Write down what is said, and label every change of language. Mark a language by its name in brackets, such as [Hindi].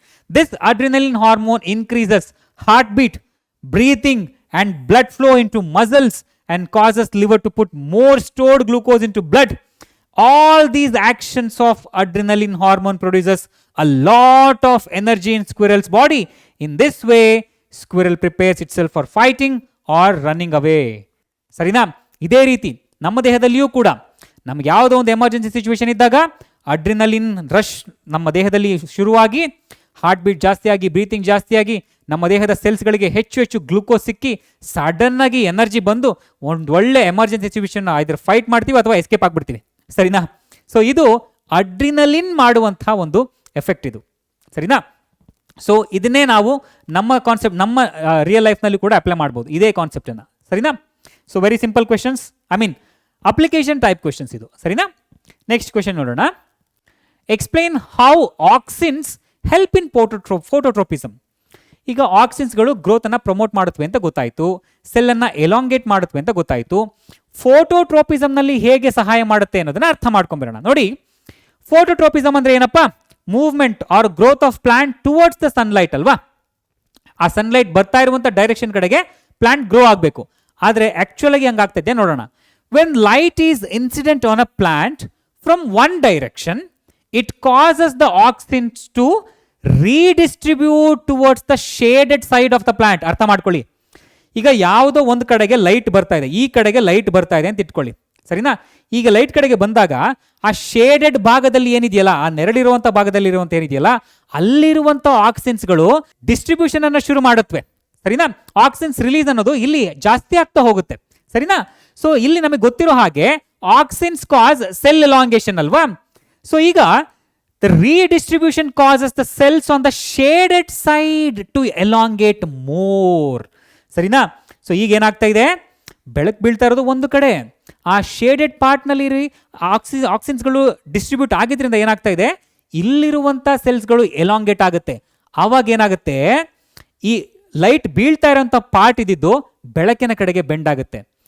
[English] This adrenaline hormone increases heartbeat, breathing and blood flow into muscles and causes liver to put more stored glucose into blood. All these actions of adrenaline hormone produces a lot of energy in squirrel's body. In this way, squirrel prepares itself for fighting or running away. [Kannada] ಸರಿನಾ? ಇದೇ ರೀತಿ ನಮ್ಮ ದೇಹದಲ್ಲಿಯೂ ಕೂಡ ನಮ್ಗೆ ಯಾವುದೋ ಒಂದು emergency situation ಇದ್ದಾಗ adrenaline rush ನಮ್ಮ ದೇಹದಲ್ಲಿ ಶುರುವಾಗಿ, ಹಾರ್ಟ್ ಬೀಟ್ ಜಾಸ್ತಿಯಾಗಿ, ಬ್ರೀತಿಂಗ್ ಜಾಸ್ತಿಯಾಗಿ, ನಮ್ಮ ದೇಹದ ಸೆಲ್ಸ್ಗಳಿಗೆ ಹೆಚ್ಚು ಗ್ಲೂಕೋಸ್ ಸಿಕ್ಕಿ ಸಡನ್ ಆಗಿ ಎನರ್ಜಿ ಬಂದು ಒಂದು ಒಳ್ಳೆ ಎಮರ್ಜೆನ್ಸಿ ಸಿಚುವೇಶನ್ ಐದರ್ ಫೈಟ್ ಮಾಡ್ತೀವಿ ಅಥವಾ ಎಸ್ಕೇಪ್ ಆಗ್ಬಿಡ್ತೀವಿ, ಸರಿನಾ? ಸೊ ಇದು ಅಡ್ರಿನಲಿನ್ ಮಾಡುವಂತಹ ಒಂದು ಎಫೆಕ್ಟ್ ಇದು, ಸರಿನಾ? ಸೊ ಇದನ್ನೇ ನಾವು ನಮ್ಮ ಕಾನ್ಸೆಪ್ಟ್, ನಮ್ಮ ರಿಯಲ್ ಲೈಫ್ನಲ್ಲಿ ಕೂಡ ಅಪ್ಲೈ ಮಾಡ್ಬೋದು ಇದೇ ಕಾನ್ಸೆಪ್ಟನ್ನು, ಸರಿನಾ? So very simple questions, application type questions ಇದು, ಸರಿನಾ? ನೆಕ್ಸ್ಟ್ ಕ್ವೆಶನ್ ನೋಡೋಣ. [English] Explain how auxins help in phototropism. [Kannada] ಈಗ ಆಕ್ಸಿನ್ಸ್ಗಳು ಗ್ರೋತ್ ಅನ್ನ ಪ್ರಮೋಟ್ ಮಾಡುತ್ತವೆ ಅಂತ ಗೊತ್ತಾಯಿತು, ಸೆಲ್ ಅನ್ನ ಎಲಾಂಗೇಟ್ ಮಾಡುತ್ತವೆ ಅಂತ ಗೊತ್ತಾಯಿತು. ಫೋಟೋಟ್ರೋಪಿಸಮ್ ನಲ್ಲಿ ಹೇಗೆ ಸಹಾಯ ಮಾಡುತ್ತೆ ಅನ್ನೋದನ್ನ ಅರ್ಥ ಮಾಡ್ಕೊಂಡ್ಬರೋಣ. ನೋಡಿ, ಫೋಟೋಟ್ರೋಪಿಸಮ್ ಅಂದ್ರೆ ಏನಪ್ಪ? [English] movement or growth of plant towards the sunlight [Kannada] ಅಲ್ವಾ? ಆ ಸನ್ಲೈಟ್ ಬರ್ತಾ ಇರುವಂತ ಡೈರೆಕ್ಷನ್ ಕಡೆಗೆ ಪ್ಲಾಂಟ್ ಗ್ರೋ ಆಗಬೇಕು. ಆದ್ರೆ ಆಕ್ಚುಲ್ ಆಗಿ ಹಂಗಾಗ್ತಿದೆ ನೋಡೋಣ. [English] When light is incident on a plant from one direction, it causes the auxins to redistribute towards the shaded side of the plant. [Kannada] ಅರ್ಥ ಮಾಡ್ಕೊಳ್ಳಿ. ಈಗ ಯಾವುದೋ ಒಂದು ಕಡೆಗೆ ಲೈಟ್ ಬರ್ತಾ ಇದೆ, ಈ ಕಡೆಗೆ ಲೈಟ್ ಬರ್ತಾ ಇದೆ ಅಂತ ಇಟ್ಕೊಳ್ಳಿ, ಸರಿನಾ? ಈಗ ಲೈಟ್ ಕಡೆಗೆ ಬಂದಾಗ ಆ ಶೇಡೆಡ್ ಭಾಗದಲ್ಲಿ ಏನಿದೆಯಲ್ಲ, ಆ ನೆರಳಿರುವಂಥ ಭಾಗದಲ್ಲಿ ಇರುವಂಥ ಏನಿದೆಯಲ್ಲ, ಅಲ್ಲಿರುವಂಥ ಆಕ್ಸಿನ್ಸ್ಗಳು ಡಿಸ್ಟ್ರಿಬ್ಯೂಷನ್ ಅನ್ನು ಶುರು ಮಾಡುತ್ತವೆ. ಸರಿನಾ? ಆಕ್ಸಿನ್ಸ್ ರಿಲೀಸ್ ಅನ್ನೋದು ಇಲ್ಲಿ ಜಾಸ್ತಿ ಆಗ್ತಾ ಹೋಗುತ್ತೆ. ಸರಿನಾ? ಸೊ ಇಲ್ಲಿ ನಮಗೆ ಗೊತ್ತಿರೋ ಹಾಗೆ [English] auxins cause cell elongation [Kannada] ಅಲ್ವಾ? ಸೊ ಈಗ [English] the redistribution causes the cells on the shaded side to elongate more. [Kannada] ಸರಿನಾ? ಸೊ ಈಗ ಏನಾಗ್ತಾ ಇದೆ, ಬೆಳಕು ಬೀಳ್ತಾ ಇರೋದು ಒಂದು ಕಡೆ, ಆ ಶೇಡೆಡ್ ಪಾರ್ಟ್ನಲ್ಲಿ ಆಕ್ಸಿನ್ಸ್ಗಳು ಡಿಸ್ಟ್ರಿಬ್ಯೂಟ್ ಆಗಿದ್ರಿಂದ ಏನಾಗ್ತಾ ಇದೆ, ಇಲ್ಲಿರುವಂಥ ಸೆಲ್ಸ್ಗಳು ಎಲಾಂಗೇಟ್ ಆಗುತ್ತೆ. ಆವಾಗ ಏನಾಗುತ್ತೆ, ಈ ಲೈಟ್ ಬೀಳ್ತಾ ಇರೋಂಥ ಪಾರ್ಟ್ ಇದ್ದಿದ್ದು ಬೆಳಕಿನ ಕಡೆಗೆ ಬೆಂಡ್ ಆಗುತ್ತೆ.